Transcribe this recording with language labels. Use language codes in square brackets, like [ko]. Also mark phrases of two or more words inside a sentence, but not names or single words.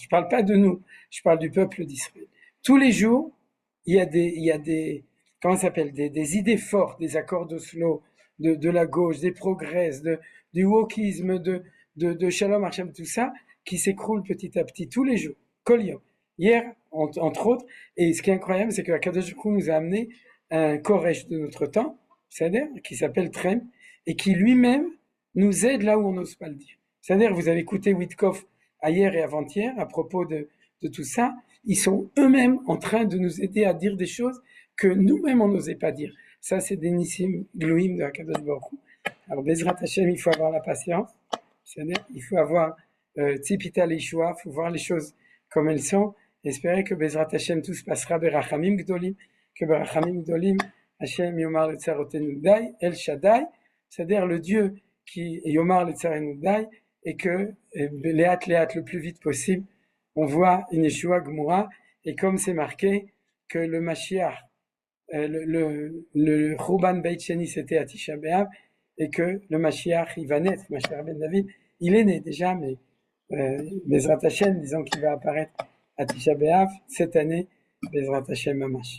[fr] Je parle pas de nous, je parle du peuple d'Israël. Tous les jours, il y a des, comment ça s'appelle, des idées fortes, des accords d'Oslo, de la gauche, des progrès, du wokisme, de [he] שלום השם, [fr] tout ça, qui s'écroule petit à petit, tous les jours. [he] כל יום. [fr] Hier, entre autres, et ce qui est incroyable, c'est que la [he] קדוש ברוך הוא [fr] nous a amené un Koresh de notre temps, c'est-à-dire qui s'appelle Trem, et qui lui-même nous aide là où on n'ose pas le dire. C'est-à-dire, vous avez écouté Witkoff hier et avant-hier à propos de tout ça, ils sont eux-mêmes en train de nous aider à dire des choses que nous-mêmes on n'osait pas dire. Ça, c'est des [he] ניסים גלויים [fr] de [he] הקדוש ברוך הוא. [fr] Alors, [he] בעזרת השם, [fr] il faut avoir la patience, c'est-à-dire, il faut avoir [he] ציפית לישועה, [fr] il faut voir les choses comme elles sont, espérer que [he] בעזרת השם [fr] tout se passera [he] ברחמים גדולים, [fr] que [he] ברחמים גדולים, השם יאמר לצרותינו די, אל שדי, [fr] c'est-à-dire le Dieu qui [he] יאמר לצרותינו די, [fr] et que Léat le plus vite possible, on voit une [he] ישועה גמורה, [fr] et comme c'est marqué que le Mashiach, le [he] חורבן בית שני [fr] c'était à Tisha B'Av, et que le Mashiach, il va naître, [he] משיח בן דוד, [fr] il est né déjà, mais [he] בעזרת השם, [fr] disons qu'il va apparaître à Tisha B'Av cette année, [he] בעזרת השם ממש.